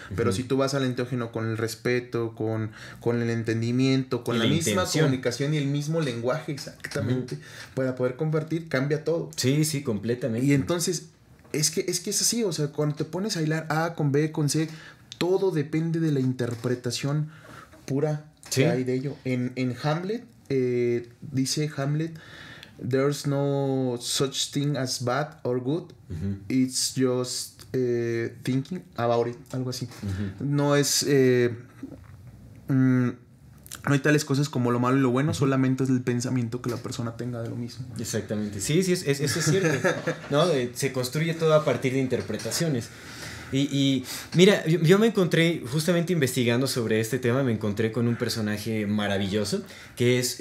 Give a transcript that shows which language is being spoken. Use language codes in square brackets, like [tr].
[es] Pero si tú vas al enteógeno con el respeto, con el entendimiento, con la misma comunicación y el mismo lenguaje exactamente, para poder compartir, cambia todo. Sí, sí, completamente. Y entonces, es que es así, o sea, cuando te pones a hilar A con B, con C, todo depende de la interpretación pura que hay de ello. En Hamlet, dice Hamlet, [en] there's no such thing as bad or good, it's just thinking about it, [es] algo así. No es... no hay tales cosas como lo malo y lo bueno, solamente es el pensamiento que la persona tenga de lo mismo. Exactamente. Sí, eso es cierto. ¿No? Se construye todo a partir de interpretaciones. Y mira, yo me encontré, justamente investigando sobre este tema, me encontré con un personaje maravilloso, que es...